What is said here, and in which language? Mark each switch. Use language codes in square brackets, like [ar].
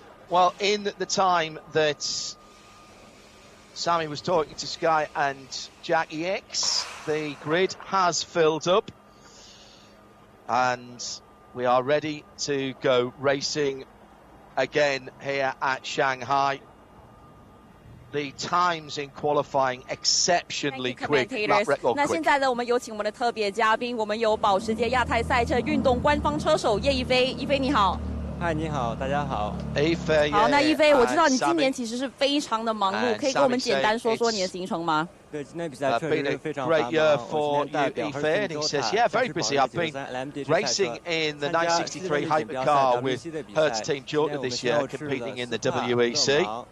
[en] Well, in the time that Sammy was talking to Sky and Jackie Ickx, the grid has filled up and we are ready to go racing again here at Shanghai. The times in qualifying exceptionally quick, record quick. [zh] 那现在呢，我们有请我们的特别嘉宾，我们有保时捷亚太赛车运动官方车手叶一飞，一飞你好。嗨，你好，大家好。好，那一飞，我知道你今年其实是非常的忙碌，可以跟我们简单说说你的行程吗？对，今天比赛确实是非常 [en] great year for you, Ife, and he says, yeah, very busy. I've been racing in the 963 hypercar with Hertz Team Jota this year, competing in the WEC.